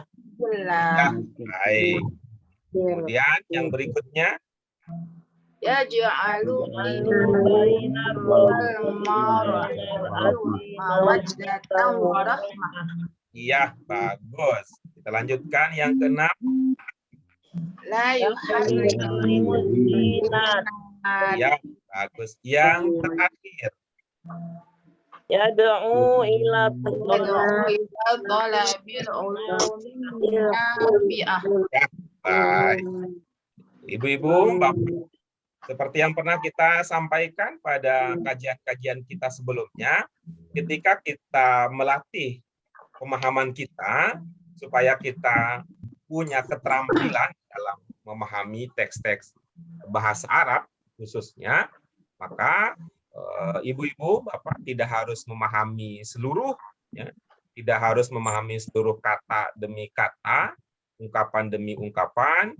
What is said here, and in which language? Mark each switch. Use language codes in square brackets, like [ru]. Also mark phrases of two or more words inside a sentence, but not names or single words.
[id] ya, baik. Kemudian yang berikutnya, [ar] Yaj'alu Bainar مودة ورحمة. [id] iya, bagus. Kita lanjutkan yang keenam. [ar] لا يحرم dinat. [id] Ya, bagus. Yang terakhir, [ar] يدعو إلى طلب العلوم النافعة. [id] baik. Ibu-ibu, Bapak, seperti yang pernah kita sampaikan pada kajian-kajian kita sebelumnya, ketika kita melatih pemahaman kita supaya kita punya keterampilan dalam memahami teks-teks bahasa Arab khususnya, maka ibu-ibu, Bapak tidak harus memahami seluruh, ya, tidak harus memahami seluruh kata demi kata, ungkapan demi ungkapan.